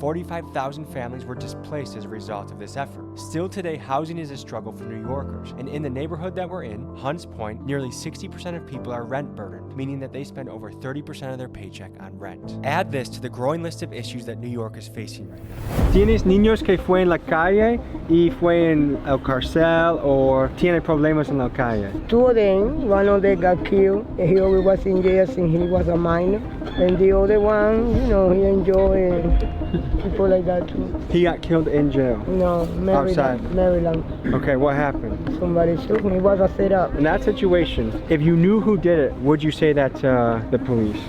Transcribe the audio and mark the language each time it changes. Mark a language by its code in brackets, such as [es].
[en] 45,000 families were displaced as a result of this effort. Still today, housing is a struggle for New Yorkers, and in the neighborhood that we're in, Hunts Point, nearly 60% of people are rent burdened, meaning that they spend over 30% of their paycheck on rent. Add this to the growing list of issues that New York is facing right now. [es] ¿Tienes niños que fue en la calle y fue en el cárcel o tiene problemas en la calle? [en] Two of them, one of them got killed, and he always was in jail since he was a minor. And the other one, he enjoyed people like that too. He got killed in jail? No, Maryland. Okay, what happened? Somebody shoot him. It was a setup. In that situation, if you knew who did it, would you say that to the police?